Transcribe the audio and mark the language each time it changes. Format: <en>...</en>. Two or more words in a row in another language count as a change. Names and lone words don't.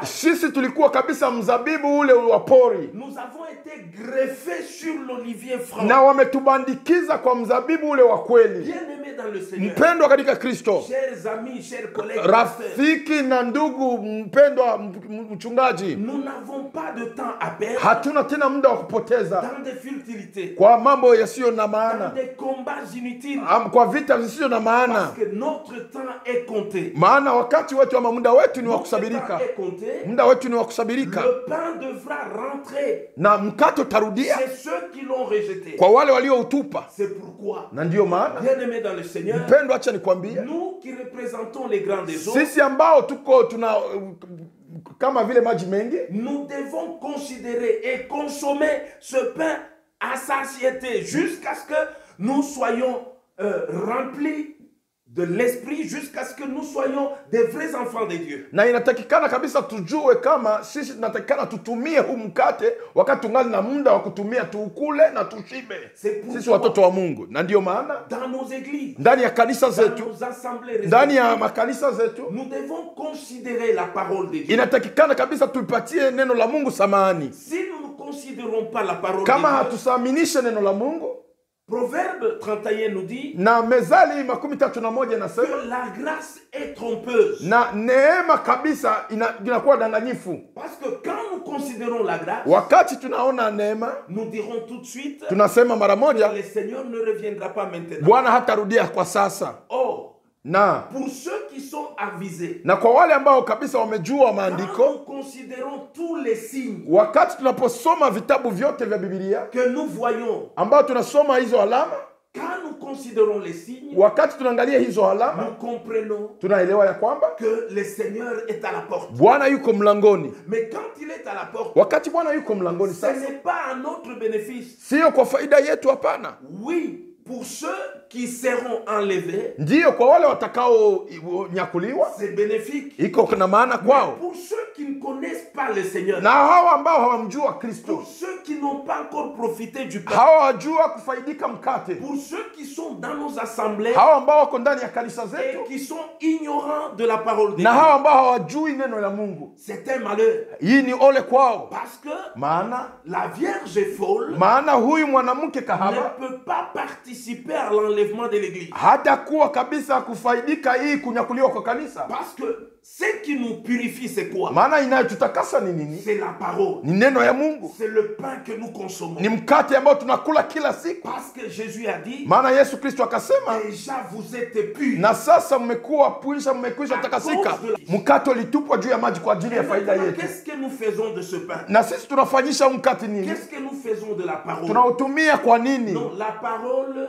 <sw>Sisi tulikuwa kabisa mzabibu ule wa pori,</sw> <fr>Nous avons été greffés sur l'olivier franc.</fr> <sw>na wametubandikiza kwa mzabibu ule wa kweli.</sw> <fr>Bien-aimés dans le Seigneur,</fr> <sw>Mpendwa katika Kristo,</sw> <fr>chers amis, chers collègues, pasteurs,</fr> <sw>rafiki na ndugu mpendwa mchungaji,</sw> <fr>nous n'avons pas de temps à perdre</fr> <sw>hatuna tena muda wa kupoteza</sw> <fr>dans des futilités,</fr> <sw>kwa mambo yasiyo na</sw> <fr>dans</fr> <sw>maana,</sw> <fr>des combats inutiles,</fr> <sw>kwa vita zisizo na maana,</sw> <fr>parce que notre temps est compté.</fr> <sw>maana wakati wetu ama muda wetu ni wa</sw> <fr>Notre temps</fr> <sw>kusabirika.</sw> <fr>est compté.</fr> <sw>Muda wetu ni wa kusabirika,</sw> <fr>Le pain devra rentrer</fr> <sw>na mkato utarudia</sw> <fr>chez ceux qui l'ont rejeté.</fr> <sw>kwa wale walioutupa.</sw> <fr>C'est pourquoi,</fr> <sw>Na ndiyo maana</sw> <fr>bien-aimés dans le Seigneur,</fr> <sw>mpendwa, acha nikwambie,</sw> <fr>nous qui représentons les grandes eaux,</fr> <sw>sisi ambao tuna kama vile maji mengi,</sw> <fr>nous devons considérer et consommer ce pain à satiété jusqu'à ce que nous soyons remplis de l'esprit jusqu'à ce que nous soyons des vrais enfants de Dieu.</fr> <sw>Na inatakikana kabisa tujue kama sisi tunatakikana tutumie huu mkate wakati tungali na muda wa kutumia, tuukule na tushibe. Sisi watoto wa Mungu. Na ndio maana</sw> <fr>dans nos églises,</fr> <sw>ndani ya kanisa</sw> <fr>dans</fr> <sw>zetu,</sw> <fr>nos assemblées</fr> <sw>ndani ya</sw> <fr>respectives,</fr> <sw>makanisa zetu,</sw> <fr>nous devons considérer la parole de Dieu.</fr> <sw>inatakikana kabisa tuipatie neno la Mungu samani.</sw> <fr>Si nous ne considérons pas la parole</fr> <sw>Kama</sw> <fr>de Dieu,</fr> <sw>hatusaminishe neno la Mungu,</sw> <fr>Proverbe 31 nous dit</fr> <sw>na Mezali 31 inasema</sw> <fr>que la grâce est trompeuse.</fr> <sw>na neema kabisa inakuwa danganyifu.</sw> <fr>Parce que quand nous considérons la grâce,</fr> <sw>Wakati tunaona neema,</sw> <fr>nous dirons tout de suite</fr> <sw>tunasema mara</sw> <fr>que</fr> <sw>moja</sw> <fr>le Seigneur ne reviendra pas maintenant.</fr> <sw>Bwana hatarudia kwa sasa.</sw> <fr>Or,</fr> <sw>Na</sw> <fr>pour ceux qui sont avisés,</fr> <sw>na kwa wale ambao kabisa wamejua</sw> <fr>quand</fr> <sw>maandiko,</sw> <fr>nous considérons tous les signes</fr> <sw>wakati tunaposoma vitabu vyote vya Biblia,</sw> <fr>que nous voyons,</fr> <sw>ambao tunasoma hizo alama,</sw> <fr>quand nous considérons les signes,</fr> <sw>wakati tunaangalia hizo alama,</sw> <fr>nous comprenons</fr> <sw>tunaelewa ya kwamba</sw> <fr>que le Seigneur est à la porte.</fr> <sw>Bwana yuko mlangoni.</sw> <fr>Mais quand il est à la porte,</fr> <sw>Wakati Bwana yuko mlangoni</sw> <fr>ce</fr> <sw>sasa,</sw> <fr>n'est pas à notre bénéfice.</fr> <sw>sio kwa faida yetu, hapana.</sw> <fr>Oui, pour ceux qui seront enlevés,</fr> <sw>Ndiyo kwa wale watakao nyakuliwa,</sw> <fr>c'est bénéfique.</fr> <sw>iko na maana</sw> <fr>Mais</fr> <sw>kwao.</sw> <fr>pour ceux qui ne connaissent pas le Seigneur,</fr> <sw>Na hawa ambao hawamjua Kristo,</sw> <fr>pour ceux qui n'ont pas encore profité du pain,</fr> <sw>hawajua kufaidika mkate,</sw> <fr>pour ceux qui sont dans nos assemblées</fr> <sw>hawa ambao wako ndani ya kanisa</sw> <fr>et</fr> <sw>zetu,</sw> <fr>qui sont ignorants de la parole de</fr> <sw>na</sw> <fr>Dieu,</fr> <sw>hawa ambao hawajui neno la Mungu,</sw> <fr>c'est un malheur.</fr> <sw>hii ni ole kwao.</sw> <fr>Parce que</fr> <sw>Maana</sw> <fr>la Vierge folle</fr> <sw>huyu mwanamke</sw> <fr>ne</fr> <sw>kahaba</sw> <fr>peut pas participer à l'enlèvement de l'église.</fr> <sw>hatakuwa kabisa kufaidika hii kunyakuliwa kwa kanisa.</sw> <fr>Parce que ce qui nous purifie, c'est quoi?</fr> <sw>Maana inayotutakasa ni nini?</sw> <fr>C'est la parole.</fr> <sw>Ni neno ya Mungu,</sw> <fr>C'est le pain que nous consommons.</fr> <sw>ni mkate ambao tunakula kila siku.</sw> <fr>Parce que Jésus a dit,</fr> <sw>Maana Yesu Kristo akasema,</sw> <fr>déjà vous êtes purs.</fr> <sw>na sasa mmekwisha takasika. Mkate ulitupwa juu ya maji kwa ajili ya faida</sw> <fr>Maintenant,</fr> <sw>yetu.</sw> <fr>qu'est-ce que nous faisons de ce pain?</fr> <sw>Na sisi tunafanyisha mkate nini?</sw> <fr>Qu'est-ce que nous faisons de la parole?</fr> <sw>Tunautumia kwa nini?</sw> <fr>Non, la parole</fr>